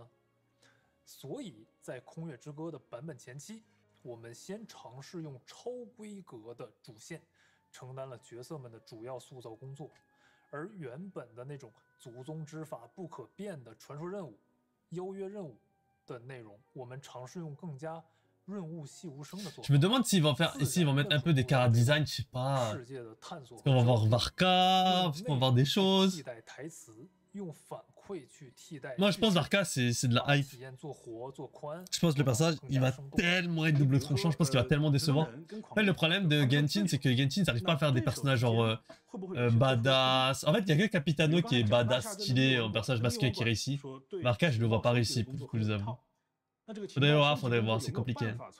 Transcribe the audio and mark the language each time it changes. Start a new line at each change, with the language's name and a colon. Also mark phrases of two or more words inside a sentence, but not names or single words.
Chinese: 所以在《空月之歌》的版本前期，我们先尝试用超规格的主线承担了角色们的主要塑造工作。而原本的那种祖宗之法不可变的传说任务、邀约任务的内容，我们尝试用更加润物细无声的做法。
French: Je me demande s'ils vont mettre un peu des chara design, je sais pas. Est-ce qu'on va voir Varka, est-ce qu'on va voir des choses.
Chinese: 替代台词，用反馈去替代。
French: Moi, je pense Varka, c'est de la hype.
Chinese: 体验做活做宽。
French: Je pense que le personnage, il va tellement être double tranchant, je pense qu'il va tellement décevoir. En fait, le problème de Genshin, c'est que Genshin, ça n'arrive pas à faire des personnages genre badass. En fait, il y a que Capitano qui est badass, stylé, un personnage masculin qui réussit. Varka, je le vois pas réussir, pour que je vous avoue. Faudrait voir, c'est compliqué.